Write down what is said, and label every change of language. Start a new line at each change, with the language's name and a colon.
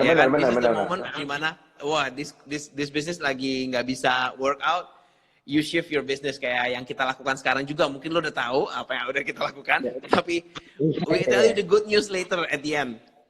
Indonesian: Ya kan,
English: this is the moment
Indonesian: dimana wah
English: this business
Indonesian: lagi nggak bisa
English: work out. You shift your business
Indonesian: kayak yang kita lakukan sekarang juga. Mungkin lo udah tahu apa yang udah kita lakukan.
English: Tapi we tell you the good news later at the end.